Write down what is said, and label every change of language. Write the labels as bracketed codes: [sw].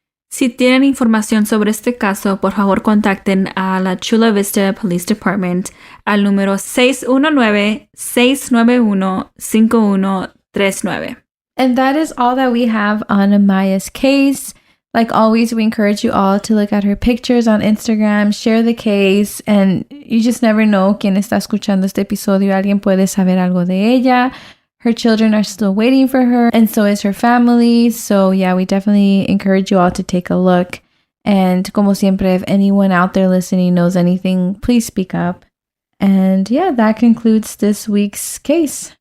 [es] Si tienen información sobre este caso, por favor contacten a la Chula Vista Police Department al número 619-691-5139. [en] And that is all that we have on Maya's case. Like always, we encourage you all to look at her pictures on Instagram, share the case, and you just never know [es] quién está escuchando este episodio. Alguien puede saber algo de ella. [en] Her children are still waiting for her, and so is her family. So yeah, we definitely encourage you all to take a look. And [es] como siempre, [en] if anyone out there listening knows anything, please speak up. And yeah, that concludes this week's case.